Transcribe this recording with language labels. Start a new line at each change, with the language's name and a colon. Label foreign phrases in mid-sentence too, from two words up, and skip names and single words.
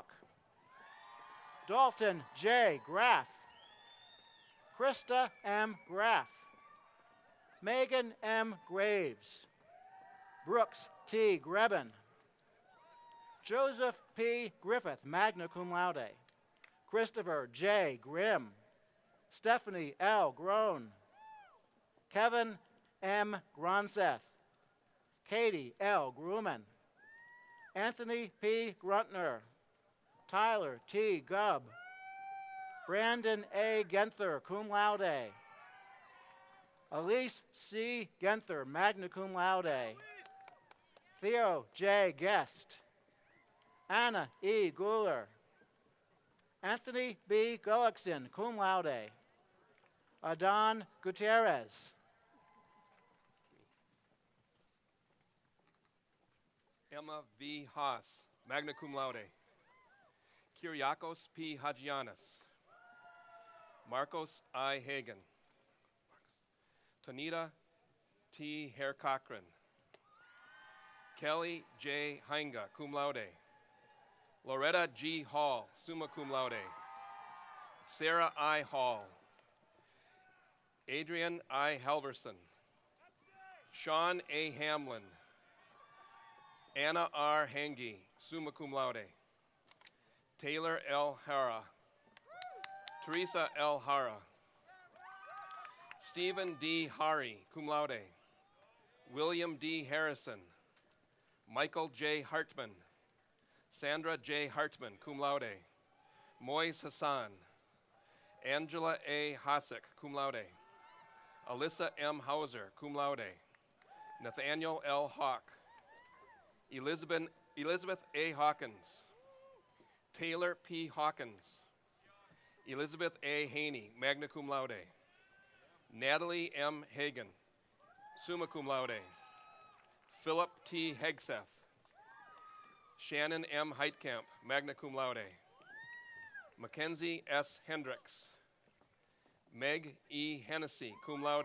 English: Dalton J. Graff. Krista M. Graff. Megan M. Graves. Brooks T. Grebben. Joseph P. Griffith,
Latin: magna cum laude.
English: Christopher J. Grimm. Stephanie L. Groan. Kevin M. Gronseth. Katie L. Gruman. Anthony P. Gruntner. Tyler T. Gubb. Brandon A. Genther,
Latin: cum laude.
English: Elise C. Genther,
Latin: magna cum laude.
English: Theo J. Guest. Anna E. Guler. Anthony B. Gullickson,
Latin: cum laude.
English: Adon Gutierrez. Emma V. Haas,
Latin: magna cum laude.
English: Kyriakos P. Hagianis. Marcos I. Hagen. Tanita T. Hare Cochran. Kelly J. Heinga,
Latin: cum laude.
English: Loretta G. Hall,
Latin: summa cum laude.
English: Sarah I. Hall. Adrian I. Halverson. Sean A. Hamlin. Anna R. Hangi,
Latin: summa cum laude.
English: Taylor L. Hara. Teresa L. Hara. Stephen D. Hari,
Latin: cum laude.
English: William D. Harrison. Michael J. Hartman. Sandra J. Hartman,
Latin: cum laude.
English: Moise Hassan. Angela A. Hasek,
Latin: cum laude.
English: Alyssa M. Hauser,
Latin: cum laude.
English: Nathaniel L. Hawk. Elizabeth A. Hawkins. Taylor P. Hawkins. Elizabeth A. Haney,
Latin: magna cum laude.
English: Natalie M. Hagan,
Latin: summa cum laude.
English: Philip T. Hegseth. Shannon M. Heitkamp,
Latin: magna cum laude.
English: Mackenzie S. Hendricks. Meg E. Hennessy,
Latin: cum laude.